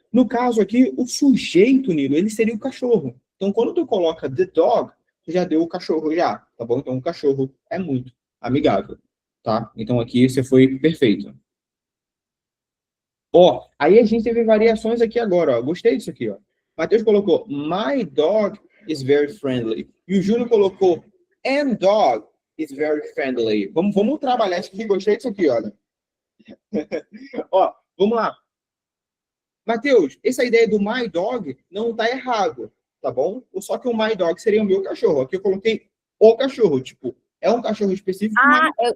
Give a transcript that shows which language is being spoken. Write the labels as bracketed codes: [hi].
[pt] No caso aqui, o sujeito, Nilo, ele seria o cachorro. Então, quando tu coloca [en] the dog, [pt] tu já deu o cachorro já, tá bom? Então, o cachorro é muito amigável, tá? Então, aqui você foi perfeito. Aí a gente teve variações aqui agora, ó. Gostei disso aqui, ó. [en] Matheus colocou, my dog is very friendly. E o Júnior colocou, and dog is very friendly. [pt] Vamos trabalhar isso aqui. Gostei disso aqui, olha. Vamos lá. Matheus, essa ideia do [en] my dog [pt] não tá errado, tá bom? Só que o [en] my dog [pt] seria o meu cachorro. Aqui eu coloquei o cachorro, tipo, é um cachorro específico, mas...